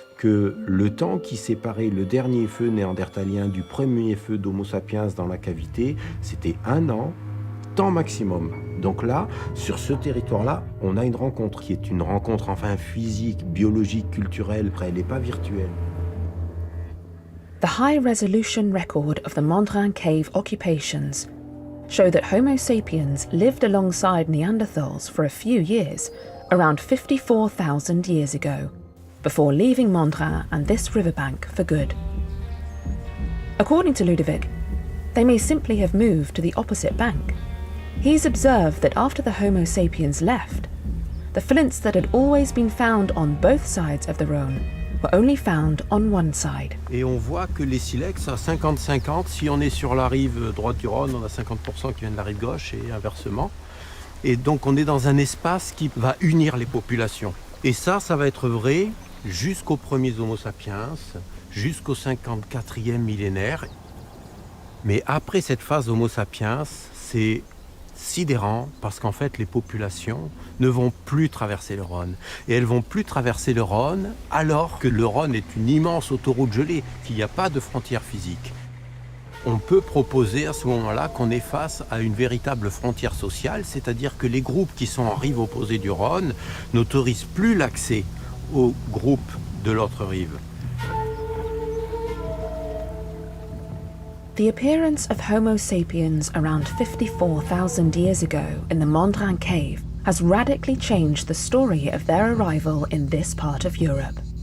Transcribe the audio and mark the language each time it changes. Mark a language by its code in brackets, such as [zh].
[fr] que le temps qui séparait le dernier feu néandertalien du premier feu d'Homo sapiens dans la cavité, c'était 1 an, temps maximum. Donc là, sur ce territoire-là, on a une rencontre qui est une rencontre enfin physique, biologique, culturelle, elle n'est pas virtuelle. [en] The high-resolution record of the Mandrin cave occupations show that Homo sapiens lived alongside Neanderthals for a few years, around 54,000 years ago, before leaving Mandrin and this riverbank for good. According to Ludovic, they may simply have moved to the opposite bank. He's observed that after the Homo sapiens left, the flints that had always been found on both sides of the Rhône were only found on one side. [fr] Et on voit que les silex, à 50-50, si on est sur la rive droite du Rhône, on a 50% qui viennent de la rive gauche et inversement. Et donc on est dans un espace qui va unir les populations. Et ça va être vrai jusqu'aux premiers Homo sapiens, jusqu'au 54e millénaire. Mais après cette phase Homo sapiens, c'est sidérant parce qu'en fait les populations ne vont plus traverser le Rhône. Et elles vont plus traverser le Rhône alors que le Rhône est une immense autoroute gelée, qu'il n'y a pas de frontière physique. On peut proposer à ce moment-là qu'on est face à une véritable frontière sociale, c'est-à-dire que les groupes qui sont en rive opposée du Rhône n'autorisent plus l'accès aux groupes de l'autre rive. [en] The appearance of Homo sapiens around 54,000 years ago in the Mandrin cave has radically changed the story of their arrival in this part of Europe.